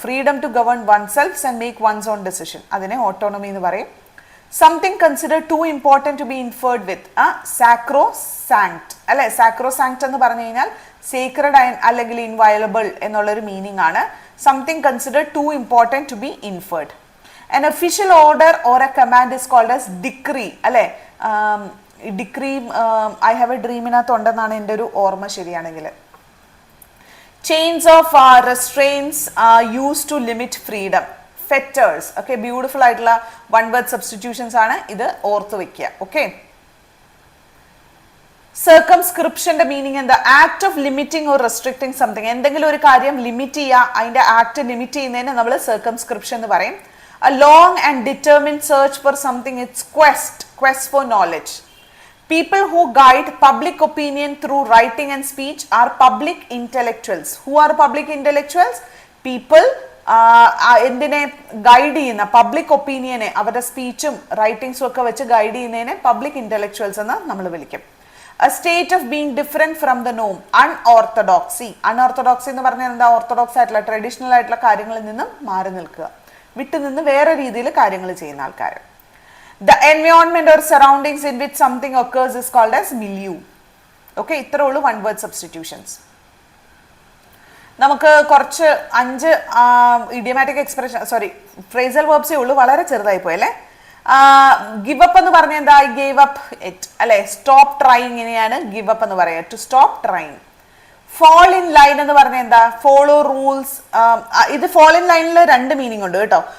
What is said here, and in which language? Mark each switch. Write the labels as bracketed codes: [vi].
[en] freedom to govern oneself and make one's own decision, [ml] അതിനെ autonomy എന്ന് പറയും. [en] something consider to important to be inferred with, sacrosanct [ml] അല്ലെ. സാക്രോ സാങ്ക്ട് എന്ന് പറഞ്ഞു കഴിഞ്ഞാൽ സീക്രഡ് അല്ലെങ്കിൽ ഇൻവയലബിൾ എന്നുള്ളൊരു മീനിങ് ആണ്. [en] Something consider to important to be inferred. An official order or a command is called as decree [ml] അല്ലെ. ഡിക്രി ഐ ഹാവ് എ ഡ്രീമിനകത്ത് ഉണ്ടെന്നാണ് എൻ്റെ ഒരു ഓർമ്മ ശരിയാണെങ്കിൽ. [en] Chains of restraints are used to limit freedom. Fetters. [ml] Okay, beautiful ആയിട്ടുള്ള one word substitutions ആണ് ഇത് ഓർത്തു വെക്കുക. Okay. സർക്കംസ്ക്രിപ്ഷന്റെ മീനിങ് എന്താ? [en] Act of limiting or restricting something. [ml] എന്തെങ്കിലും ഒരു കാര്യം ലിമിറ്റ് ചെയ്യുക, അതിന്റെ ആക്ട് ലിമിറ്റ് ചെയ്യുന്നതിന് നമ്മൾ സർക്കംസ്ക്രിപ്ഷൻ എന്ന് പറയും. [en] A long and determined search for something, it's quest for knowledge. People who guide public opinion through writing and speech are public intellectuals. Who are public intellectuals? [ml] People എന്തിനെ guide ചെയ്യുന്ന, public ഒപ്പീനിയനെ അവരുടെ സ്പീച്ചും റൈറ്റിംഗ്സും ഒക്കെ വെച്ച് guide ചെയ്യുന്നതിനെ public intellectuals എന്ന് നമ്മൾ വിളിക്കും. [en] A state of being different from the norm. Unorthodoxy. [ml] Unorthodoxy എന്ന് പറഞ്ഞാൽ എന്താ? ഓർത്തഡോക്സ് ആയിട്ടുള്ള ട്രഡീഷണൽ ആയിട്ടുള്ള കാര്യങ്ങളിൽ നിന്നും മാറി നിൽക്കുക, വിട്ടുനിന്ന് വേറെ രീതിയിൽ കാര്യങ്ങൾ ചെയ്യുന്ന ആൾക്കാർ. [en] The environment or surroundings in which something occurs is called as milieu. [ml] Okay, ഇത്രേ ഉള്ളൂ one word substitutions. നമുക്ക് കുറച്ച് 5 ഇഡിയമാറ്റിക് എക്സ്പ്രഷൻ ഫ്രേസൽ വേർബ്സേ ഉള്ളൂ, വളരെ ചെറുതായി പോയി അല്ലേ. ഗിവ് അപ്പ് എന്ന് പറഞ്ഞാൽ എന്താ? [en] I gave up it [ml] അല്ലെ. [en] stop trying [ml] ഇങ്ങനെയാണ് [en] give up [ml] എന്ന് പറയുക, [en] To stop trying. [ml] Fall in line എന്ന് പറഞ്ഞാൽ എന്താ? [en] Follow rules. [ml] ഇത് ഫോൾ ഇൻ ലൈനിൽ 2 മീനിങ് ഉണ്ട് കേട്ടോ.